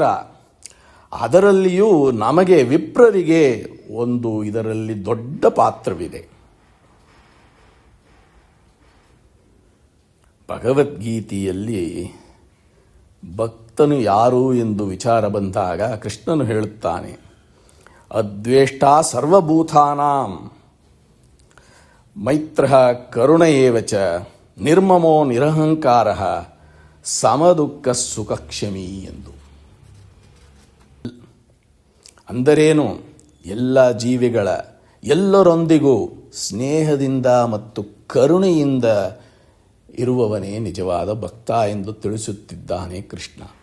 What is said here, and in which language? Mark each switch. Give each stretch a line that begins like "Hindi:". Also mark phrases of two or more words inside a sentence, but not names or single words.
Kannada: ಅದರಲ್ಲಿಯೂ ನಮಗೆ ವಿಪ್ರರಿಗೆ ಇದರಲ್ಲಿ ದೊಡ್ಡ ಪಾತ್ರವಿದೆ. ಭಗವದ್ಗೀತೆಯಲ್ಲಿ ಭಕ್ತನು ಯಾರು ಎಂದು ವಿಚಾರ ಬಂದಾಗ ಕೃಷ್ಣನು ಹೇಳುತ್ತಾನೆ,
Sanskrit: ಅದ್ವೇಷ್ಟ ಸರ್ವಭೂತಾನಾಂ ಮೈತ್ರಃ ಕರುಣ ಏವಚ ನಿರ್ಮಮೋ ನಿರಹಂಕಾರ ಸಮದುಃಖ ಸುಖಕ್ಷಮಿ
Kannada: ಎಂದು. ಅಂದರೇನು? ಎಲ್ಲ ಜೀವಿಗಳ ಎಲ್ಲರೊಂದಿಗೂ ಸ್ನೇಹದಿಂದ ಮತ್ತು ಕರುಣೆಯಿಂದ ಇರುವವನೇ ನಿಜವಾದ ಭಕ್ತ ಎಂದು ತಿಳಿಸುತ್ತಿದ್ದಾನೆ ಕೃಷ್ಣ.